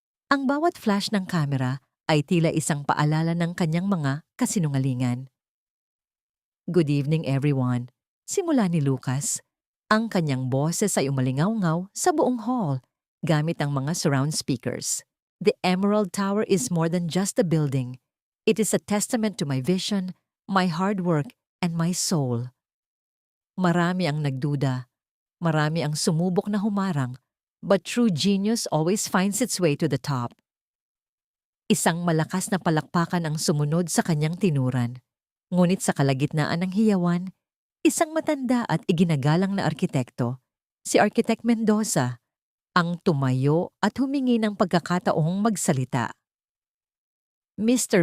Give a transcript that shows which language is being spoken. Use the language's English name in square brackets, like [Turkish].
[Filipino] Ang bawat flash ng kamera ay tila isang paalala ng kanyang mga kasinungalingan. [English] Good evening everyone. [Filipino] Simula ni Lucas. Ang kanyang boses ay umalingaw-ngaw sa buong hall gamit ang mga surround speakers. [English] The Emerald Tower is more than just a building. It is a testament to my vision, my hard work, and my soul. [Filipino] Marami ang nagduda. Marami ang sumubok na humarang. [English] But true genius always finds its way to the top. [Filipino] Isang malakas na palakpakan ang sumunod sa kanyang tinuran. Ngunit sa kalagitnaan ng hiyawan, isang matanda at iginagalang na arkitekto, si Architect Mendoza, ang tumayo at humingi ng pagkakataong magsalita. Mr.